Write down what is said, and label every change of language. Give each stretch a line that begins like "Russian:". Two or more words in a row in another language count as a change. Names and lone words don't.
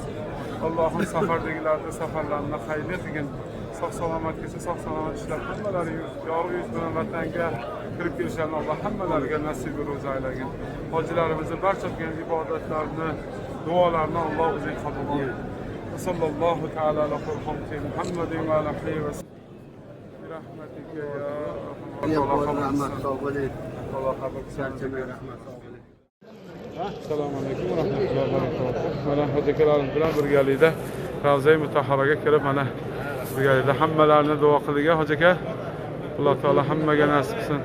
Uzbek: Allohim safardagilarni safarlarini xayrli qilgin. Sog' salomatgacha sog' salomat ishlab hammalari yorug' yuz bilan vatanga kirib kelishlarni Alloh hammalariga nasib ro'za aylagin. Hojilarimizning barcha qilgan ibodatlarini, duolarini Alloh o'zi qabul qilsin.
Arabic: صلى الله تعالى على محمد وعلى آله ورحمتك يا رحمة.
Uzbek: Alloh qabul qilsin.
Arabic: السلام عليكم ورحمة الله وبركاته.
Uzbek: Mana hojilarimiz bilan birgalikda Ravza Mutahharaga kirib mana birgalikda hammalarni duo qildik hojaka. Alloh taolo hammaga nasib qilsin.